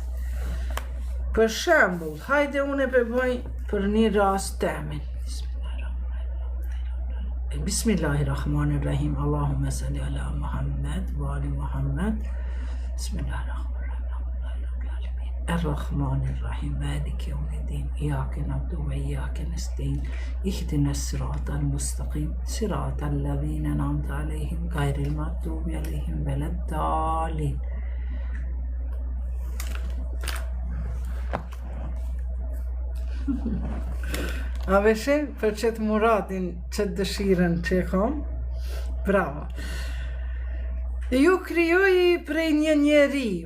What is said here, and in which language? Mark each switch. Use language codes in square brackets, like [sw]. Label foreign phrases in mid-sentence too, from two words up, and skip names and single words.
[sq] Për shembull, hajde unë e përbëj për një rast temin. [ar] بسم الله الرحمن الرحيم. اللهم صل على محمد وآل محمد. بسم الله الرحمن الرحيم. الرحمن الرحيم مالك يوم الدين. إياك نعبد وإياك نستعين اهدنا الصراط المستقيم. صراط الذين أنعمت عليهم غير المغضوب عليهم ولا الضالين. [sq] A veshin për qëtë muradin, qëtë dëshiren që e kom? Bravo. Ju krijoi prej një njeriu.